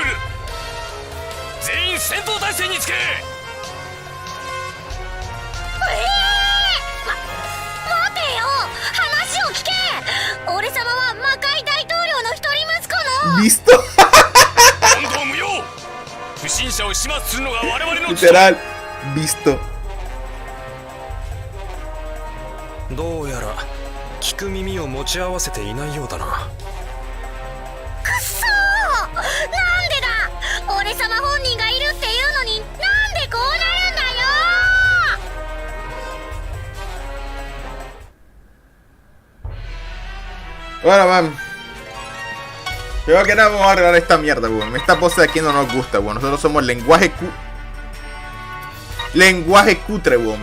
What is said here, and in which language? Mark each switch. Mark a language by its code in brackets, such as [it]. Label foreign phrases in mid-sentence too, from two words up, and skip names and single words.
[ja] 全員戦闘態勢につけ。待てよ、話を聞け。俺様は魔界大統領の一人息子のリスト問答無用。不審者を始末するのが我々の [es] literal visto。 [ja] どうやら聞く耳を持ち合わせていないようだな。くっそー、なんでだ。俺様本人がいるっていうのになんでこうなるんだよ。 [es] Bueno, man. Creo que nada, vamos a arreglar esta mierda, weón. Esta pose de aquí no nos gusta, weón. Nosotros somos lenguaje cutre, weón.